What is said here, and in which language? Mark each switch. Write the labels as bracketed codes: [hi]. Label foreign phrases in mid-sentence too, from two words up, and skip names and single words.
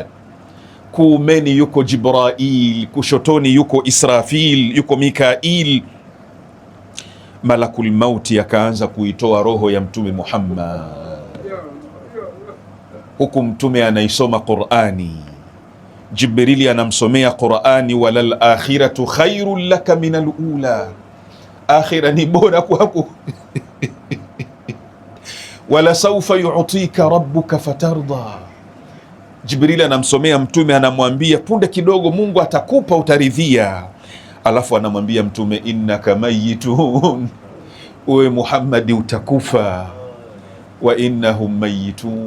[sw] Kuumeni yuko Jibrail, kushotoni yuko Israfil, yuko Mikail. Malakul mauti akaanza kuitoa roho ya Mtume Muhammad, huku Mtume anaisoma Qur'ani. Jibrili anamsomea Qur'ani, [ar] وللآخرة خير لك من الأولى, [sw] akhira ni bora kwako. [ar] ولسوف يعطيك ربك فترضى. [sw] Jibrili anamsomea Mtume, anamwambia punde kidogo Mungu atakupa, utaridhia. alafu anamwambia Mtume, [ar] إنك ميت, [sw] uwe Muhammadi utakufa, [ar] وإنهم ميتون.